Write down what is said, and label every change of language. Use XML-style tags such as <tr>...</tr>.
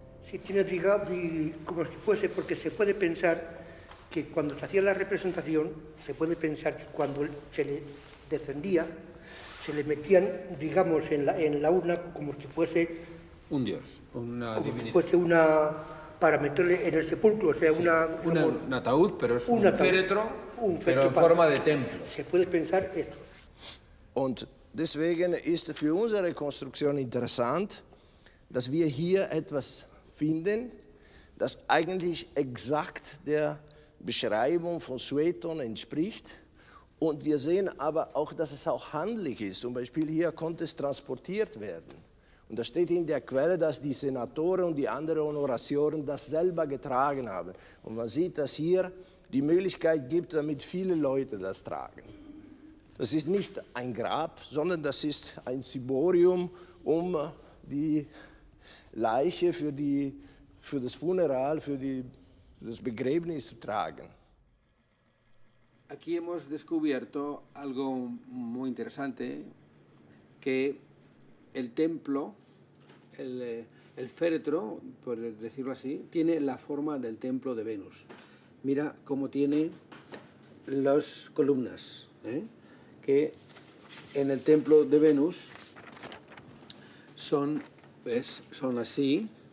<es>Sí, tiene, digamos, como si fuese, porque se puede pensar que cuando se hacía la representación, se puede pensar que cuando se le descendía, se le metían, digamos, en la urna como si fuese un dios, una como divinidad. si fuese una, para meterle en el sepulcro, o sea, Sí, digamos, un ataúd, pero es un féretro, pero féretro en forma de templo. Se puede pensar esto.</es> <de>Und deswegen ist für unsere Konstruktion interessant, dass wir hier etwas finden, das eigentlich exakt der Beschreibung von Sueton entspricht. Und wir sehen aber auch, dass es auch handlich ist. Zum Beispiel hier konnte es transportiert werden. Und da steht in der Quelle, dass die Senatoren und die anderen Honoratioren das selber getragen haben. Und man sieht, dass hier die Möglichkeit gibt, damit viele Leute das tragen. Das ist nicht ein Grab, sondern das ist ein Ciborium, um die Leiche für das Funeral, für das Begräbnis zu tragen.</de> <es>Aquí hemos descubierto algo muy interesante, que el templo, el féretro, por decirlo así, tiene la forma del templo de Venus. Mira cómo tiene las columnas, que en el templo de Venus son así,</es>